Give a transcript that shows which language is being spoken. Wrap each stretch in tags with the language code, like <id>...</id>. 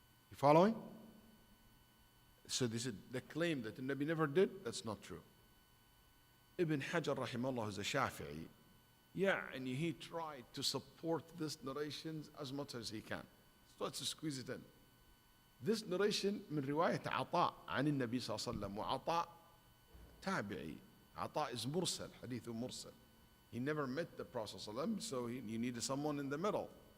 <en>You following? So this is the claim that the Nabi never did, that's not true. Ibn Hajar rahimahullah is a Shafi'i. Yeah, and he tried to support this narrations as much as he can. So let's squeeze it in. This narration</en> <ar>من رواية عطاء عن النبي صلى الله عليه وسلم, وعطاء تابعي.</ar> <en>عطاء is mursal, hadith mursal. He never met the Prophet صلى الله عليه وسلم, so you needed someone in the middle.</en>